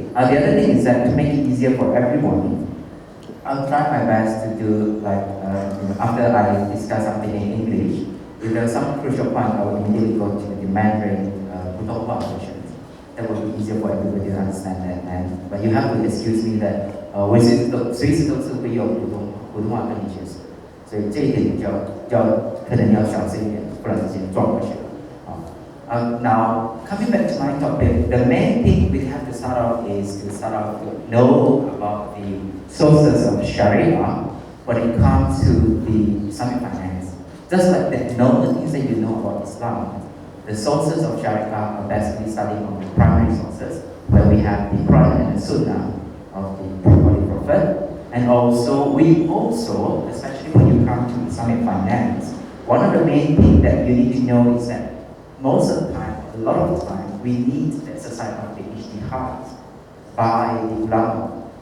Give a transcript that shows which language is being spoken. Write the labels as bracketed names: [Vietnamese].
[English] The other thing is that to make it easier for everyone, I'll try my best to do after I discuss something in English, if there's some crucial point, I will immediately go to the Mandarin Putonghua version. That will be easier for everybody to understand that. But you have to excuse me that [Chinese] 随时都是会用普通话跟你解释，所以这一点可能要小心一点，不然直接撞过去了。 [English] Now, coming back to my topic, the main thing we have to start off is to know about the sources of Sharia when it comes to the Islamic finance. Just like the normal things that you know about Islam, the sources of Sharia are basically starting from the primary sources, where we have the Quran and the Sunnah of the Holy Prophet, and also, especially when you come to Islamic finance, one of the main things that you need to know is that most of the time, a lot of the time, we need the exercise of the ijtihad by the ulama.